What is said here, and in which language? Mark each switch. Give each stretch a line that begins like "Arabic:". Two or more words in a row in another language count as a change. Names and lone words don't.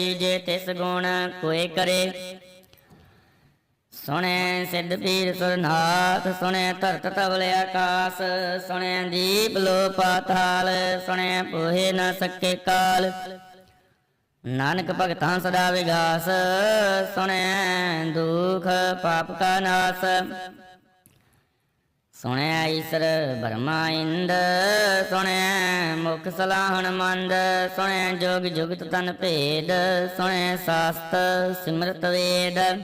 Punjabi: ਜੇ ਤਿਸੁ ਗੁਣੁ ਕੋਈ ਕਰੇ। ਸੁਣਿਐ ਸਿਧ ਪੀਰ ਸੁਰਿ ਨਾਥ। ਸੁਣਿਐ ਧਰਤਿ ਧਵਲ ਆਕਾਸ। ਸੁਣਿਐ ਦੀਪ ਲੋਅ ਪਾਤਾਲ। ਸੁਣਿਐ ਪੋਹਿ ਨ ਸਕੈ ਕਾਲੁ। ਨਾਨਕ ਭਗਤਾਂ ਸਦਾ ਵਿਗਾਸ, ਸੁਣੈ ਦੁਖ ਪਾਪ ਕਾ ਨਾਸ। ਸੁਣਿਆ ਈਸਰ ਬਰਮਾ ਇੰਦ, ਸੁਣਿਆ ਮੁਖ ਸਲਾਹਣ ਮੰਦ। ਸੁਣਿਆ ਜੋਗ ਜੁਗਤ ਤਨ ਭੇਦ, ਸੁਣਿਆ ਸਾਸਤ ਸਿਮਰਤ ਵੇਦ।